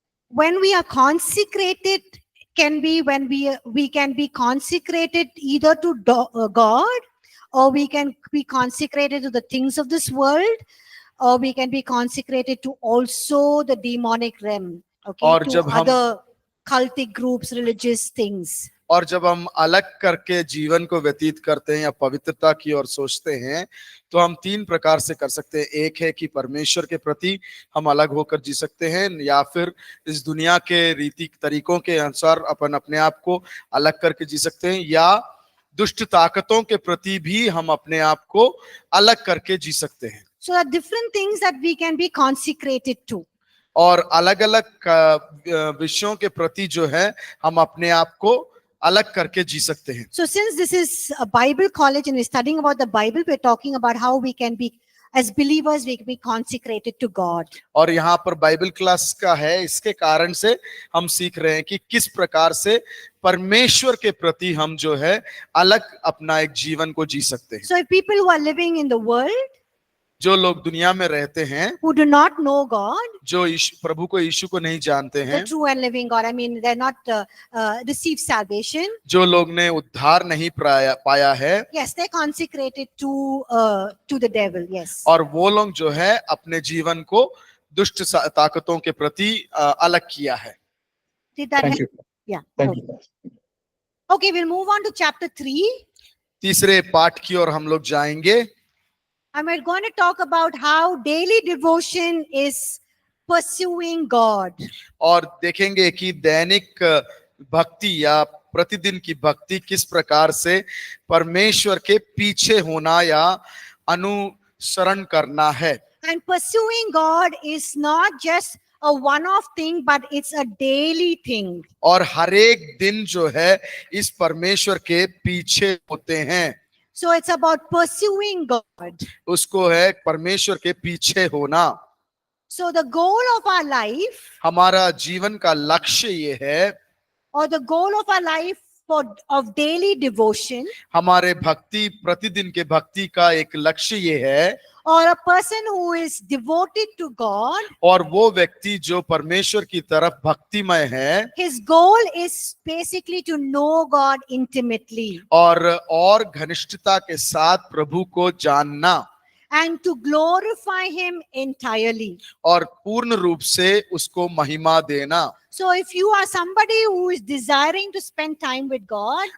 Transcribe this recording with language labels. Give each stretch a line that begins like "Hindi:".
English: When we are consecrated, can be when we can be consecrated either to God, or we can be consecrated to the things of this world, or we can be consecrated to also the demonic realm. Okay,
Hindi: और
English: to
Hindi: जब हम
English: other cultic groups, religious things.
Hindi: और जब हम अलग करके जीवन को व्यतीत करते हैं या पवित्रता की ओर सोचते हैं तो हम 3 प्रकार से कर सकते हैं. एक है कि परमेश्वर के प्रति हम अलग होकर जी सकते हैं, या फिर इस दुनिया के रीति तरीकों के अनुसार अपन अपने आप को अलग करके जी सकते हैं, या दुष्ट ताकतों के प्रति भी हम अपने आप को अलग करके जी सकते हैं.
English: So there are different things that we can be consecrated to.
Hindi: और अलग अलग विषयों के प्रति जो है हम अपने आप को अलग करके जी सकते हैं.
English: So since this is a Bible college and we're studying about the Bible, we're talking about how we can be, as believers, we can be consecrated to God.
Hindi: और यहाँ पर बाइबल क्लास का है, इसके कारण से हम सीख रहे हैं कि किस प्रकार से परमेश्वर के प्रति हम जो है अलग अपना एक जीवन को जी सकते हैं.
English: So if people who are living in the world,
Hindi: जो लोग दुनिया में रहते हैं,
English: who do not know God,
Hindi: जो प्रभु को यीशु को नहीं जानते हैं,
English: the true and living God, I mean they're not received salvation,
Hindi: जो लोग ने उद्धार नहीं पाया है,
English: yes, they're consecrated to the devil. Yes.
Hindi: और वो लोग जो है अपने जीवन को दुष्ट ताकतों के प्रति अलग किया है.
English: Did that Thank help? you. Yeah. Thank Okay. you. Okay, we'll move on to chapter 3.
Hindi: तीसरे पाठ की ओर हम लोग जाएंगे.
English: And we're going to talk about how daily devotion is pursuing God.
Hindi: और देखेंगे कि दैनिक भक्ति या प्रतिदिन की भक्ति किस प्रकार से परमेश्वर के पीछे होना या अनुसरण करना है।
English: And pursuing God is not just a one-off thing, but it's a daily thing.
Hindi: और हर एक दिन जो है इस परमेश्वर के पीछे होते हैं।
English: So it's about pursuing God.
Hindi: उसको है परमेश्वर के पीछे होना।
English: So the goal of our life,
Hindi: हमारा जीवन का लक्ष्य ये है,
English: or the goal of our life of daily devotion,
Hindi: हमारे भक्ति प्रतिदिन के भक्ति का एक लक्ष्य ये है,
English: or a person who is devoted to God,
Hindi: और वो व्यक्ति जो परमेश्वर की तरफ भक्तिमय है,
English: his goal is basically to know God intimately
Hindi: और घनिष्ठता के साथ प्रभु को जानना
English: and to glorify him entirely.
Hindi: और पूर्ण रूप से उसको महिमा देना।
English: So if you are somebody who is desiring to spend time with God,